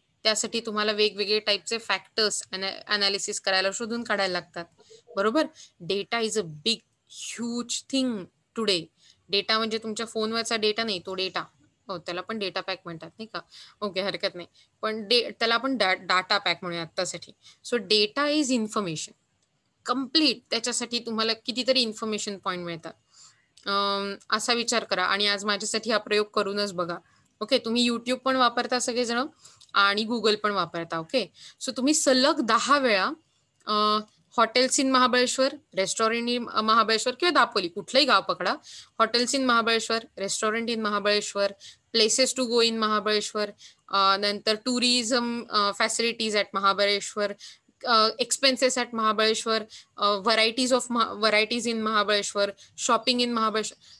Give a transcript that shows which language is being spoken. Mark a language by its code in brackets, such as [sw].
[mr] त्यासाठी तुम्हाला वेगवेगळे टाईपचे फॅक्टर्स अनालिसिस करायला, शोधून काढायला लागतात. बरोबर. [en] Data is a big huge thing today. [mr] Data म्हणजे तुमच्या फोनवरचा डेटा नाही, तो डेटा. हो, त्याला पण डेटा पॅक म्हणतात नाही का? ओके, हरकत नाही, पण त्याला आपण डाटा पॅक म्हणूया आत्तासाठी. [en] So data is information complete. [mr] त्याच्यासाठी तुम्हाला कितीतरी इन्फॉर्मेशन पॉईंट मिळतात. असा विचार करा आणि आज माझ्यासाठी हा प्रयोग करूनच बघा. ओके, तुम्ही युट्यूब पण वापरता सगळेजण आणि गुगल पण वापरता. ओके, सो तुम्ही सलग 10 वेळा hotels in Mahabaleshwar, restaurant in Mahabaleshwar किंवा दापोली, कुठलंही गाव पकडा, hotels in Mahabaleshwar, restaurant in Mahabaleshwar, places to go in Mahabaleshwar, नंतर tourism facilities at Mahabaleshwar, expenses at Mahabaleshwar, varieties in Mahabaleshwar, shopping in Mahabaleshwar.